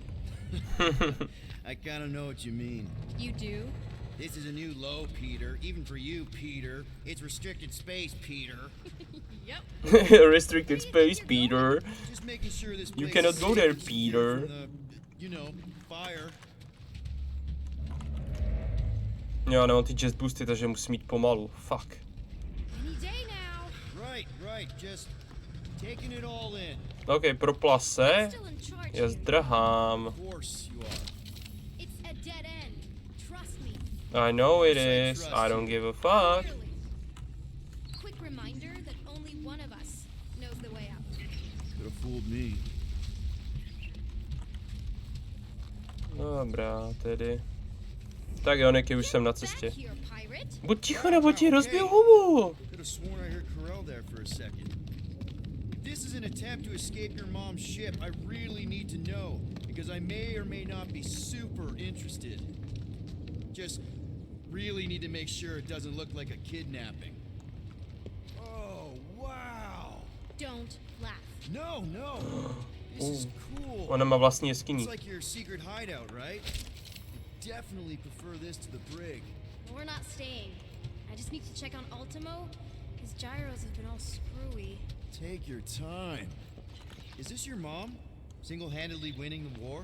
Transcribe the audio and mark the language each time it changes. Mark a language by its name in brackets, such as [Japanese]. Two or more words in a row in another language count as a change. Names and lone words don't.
[English] I kind of know what you mean. You do? This is a new low, Peter. Even for you, Peter. It's restricted space, Peter. Yep. Restricted space, Peter. Just making sure this You place cannot is go safe there, and secure Peter. from the, you know, fire. [Czech] Jo, nemám ty just boosty, takže musím jít pomalu. [English] Fuck. Any day now. Right. Just taking it all in. [Czech] OK, propla se. [English] Still in charge [Czech] Já [English] here. [Czech] zdrhám. [English] Of course you are. It's a dead end. Trust me. I know it is. I don't give a fuck. Clearly. Quick reminder that only one of us knows the way out. Could have fooled me. [Czech] Dobrá, tedy. Tak jo, Niky, už jsem na cestě. [English] Back here, pirate. [Czech] Buď ticho, nebo ti rozbiju hubu. [English] Could have sworn I heard Ko-Rel there for a second. If this is an attempt to escape your mom's ship, I really need to know, because I may or may not be super interested. Just really need to make sure it doesn't look like a kidnapping. Oh, wow! Don't laugh. No! This is cool. [Czech] Ona má vlastní jeskyní. [English] It's like your secret hideout, right? I definitely prefer this to the brig. We're not staying. I just need to check on Ultimo. His gyros have been all screwy. Take your time. Is this your mom? Single-handedly winning the war?